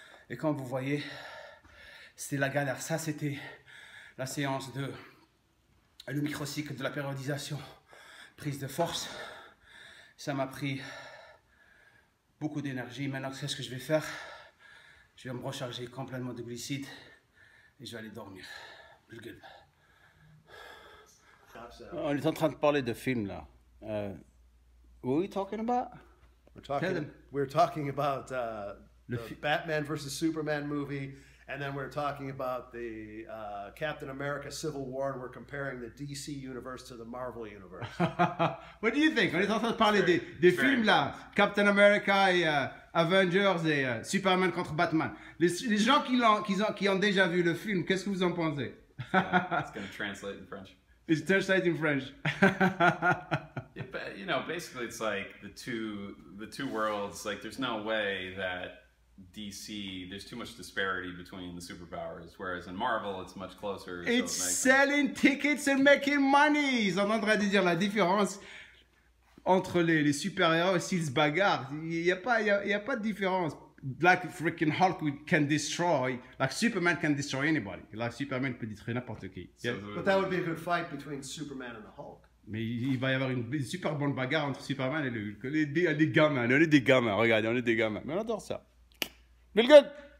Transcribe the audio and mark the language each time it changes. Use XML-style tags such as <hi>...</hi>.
<fr>Et comme vous voyez, c'était la galère. Ça, c'était la séance de le microcycle de la périodisation, prise de force. Ça m'a pris beaucoup d'énergie. Maintenant, qu'est-ce que je vais faire? Je vais me recharger complètement de glucides et je vais aller dormir. On est en train de parler de film là.</fr> <en>What are we talking about? We're talking about the Batman versus Superman movie, and then we're talking about the Captain America Civil War, and we're comparing the DC universe to the Marvel universe. What do you think?</en> <fr>On est en train de parler des films là, Captain America et Avengers et Superman contre Batman. Les gens qui ont déjà vu le film, qu'est-ce que vous en pensez?</fr> <en>It's going to translate in French. It's translated in French. Yeah, but, you know, basically it's like the two worlds. Like, there's no way that DC, there's too much disparity between the superpowers, whereas in Marvel it's much closer. It's so it makes selling tickets and making money.</en> <fr>Ils sont en train de dire la différence entre les super-héros s'ils se bagarrent. Il n'y a pas de différence.</fr> <en>Like freaking Hulk can destroy, like Superman can destroy anybody.</en> <fr>Like Superman peut détruire n'importe qui.</fr> <en>Yeah. But that would be a good fight between Superman and the Hulk.</en> <fr>Mais il va y avoir une super bonne bagarre entre Superman et le Hulk. On est des gamins, regardez, on est des gamins. Mais on adore ça. Bill Good!</fr>